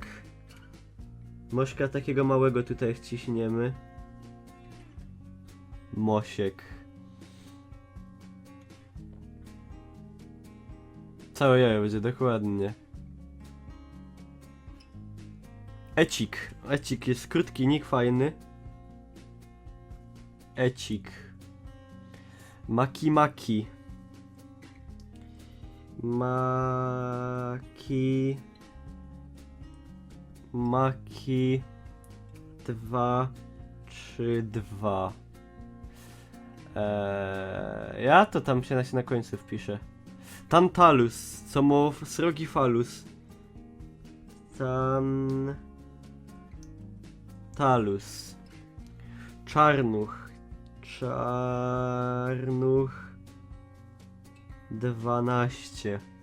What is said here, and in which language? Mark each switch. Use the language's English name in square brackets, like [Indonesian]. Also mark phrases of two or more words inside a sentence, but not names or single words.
[Polish] Mośka takiego małego tutaj wciśniemy. Mosiek. Całe jajo będzie, dokładnie. Ecik. Ecik jest krótki nick, fajny. Ecik. Maki Maki. Maki. Maki 2 3 2. Ja to tam się na końcu wpiszę. Tantalus, co ma srogi falus. Tantalus. Czarnuch. Czarnuch 12.